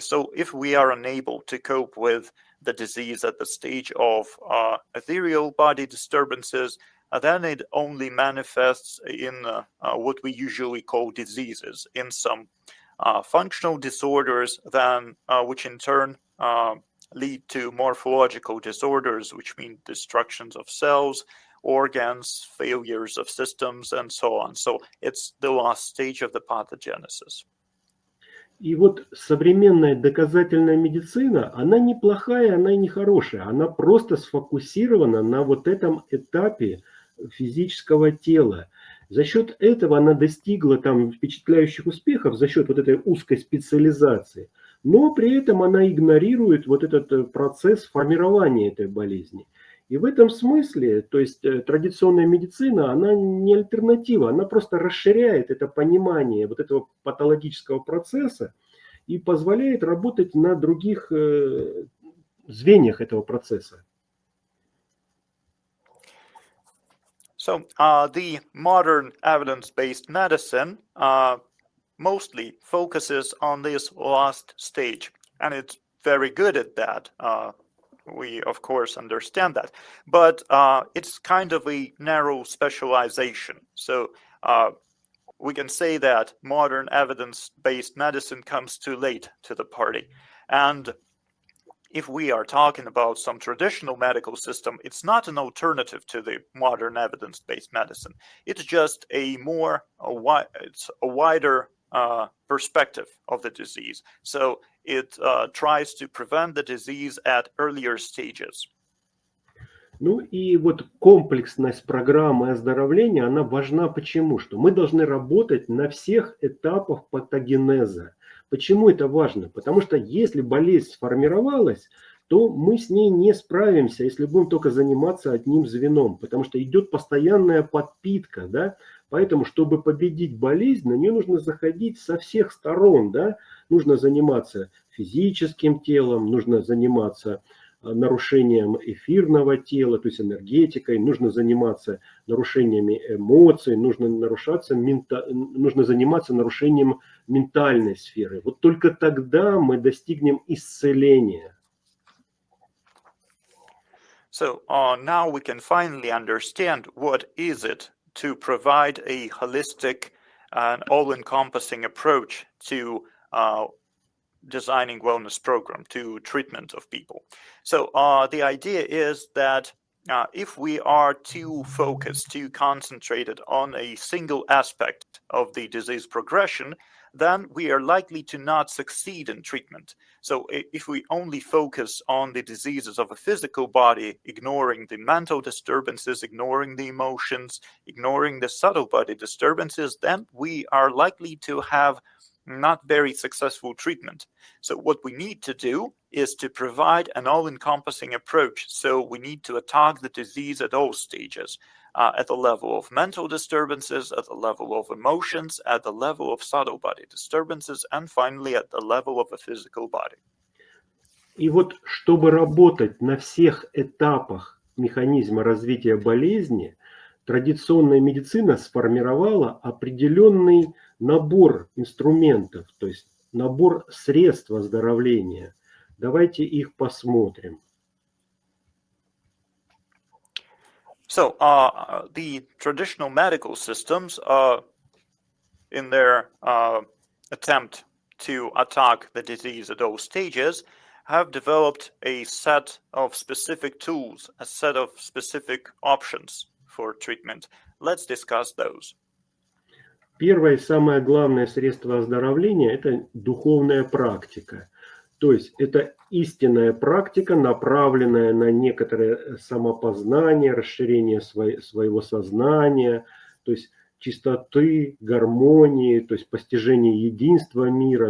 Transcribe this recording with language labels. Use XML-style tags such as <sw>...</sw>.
<en>So if we are unable to cope with the disease at the stage of ethereal body disturbances, then it only manifests in what we usually call diseases, in some functional disorders, then which in turn lead to morphological disorders, which mean destructions of cells, organs, failures of systems, and so on. So it's the last stage of the pathogenesis.</en> <ru>И вот современная доказательная медицина, она не плохая, она и не хорошая. Она просто сфокусирована на вот этом этапе физического тела. За счет этого она достигла там впечатляющих успехов, за счет вот этой узкой специализации. Но при этом она игнорирует вот этот процесс формирования этой болезни. И в этом смысле, то есть традиционная медицина, она не альтернатива, она просто расширяет это понимание вот этого патологического процесса и позволяет работать на других звеньях этого процесса.</ru> <en>So the modern evidence-based medicine mostly focuses on this last stage, and it's very good at that. We, of course, understand that, but it's kind of a narrow specialization. So we can say that modern evidence-based medicine comes too late to the party. And if we are talking about some traditional medical system, it's not an alternative to the modern evidence-based medicine. It's just it's a wider perspective of the disease. So it tries to prevent the disease at earlier stages.</en> <ru>Ну и вот комплексность программы оздоровления, она важна почему? Что мы должны работать на всех этапах патогенеза. Почему это важно? Потому что если болезнь сформировалась, то мы с ней не справимся, если будем только заниматься одним звеном, потому что идет постоянная подпитка, да? Поэтому, чтобы победить болезнь, на нее нужно заходить со всех сторон, да? Нужно заниматься физическим телом, нужно заниматься нарушением эфирного тела, то есть энергетикой, нужно заниматься нарушениями эмоций, нужно заниматься нарушением ментальной сферы. Вот только тогда мы достигнем исцеления.</ru> <en>So now we can finally understand what is it to provide a holistic and all-encompassing approach to designing wellness program, to treatment of people. So the idea is that if we are too focused, too concentrated on a single aspect of the disease progression, then we are likely to not succeed in treatment. So if we only focus on the diseases of a physical body, ignoring the mental disturbances, ignoring the emotions, ignoring the subtle body disturbances, then we are likely to have not very successful treatment. So what we need to do is to provide an all-encompassing approach. So we need to attack the disease at all stages, at the level of mental disturbances, at the level of emotions, at the level of subtle body disturbances, and finally at the level of a physical body.</en> <ru>И вот чтобы работать на всех этапах механизма развития болезни, традиционная медицина сформировала определенный набор инструментов, то есть набор средств оздоровления. Давайте их посмотрим.</ru> <en>So the traditional medical systems, in their attempt to attack the disease at all stages, have developed a set of specific tools, a set of specific options for treatment. Let's discuss those.</en> <ru>Первое и самое главное средство оздоровления – это духовная практика. То есть это истинная практика, направленная на некоторое самопознание, расширение своего сознания, то есть чистоты, гармонии, то есть постижение единства мира.</ru>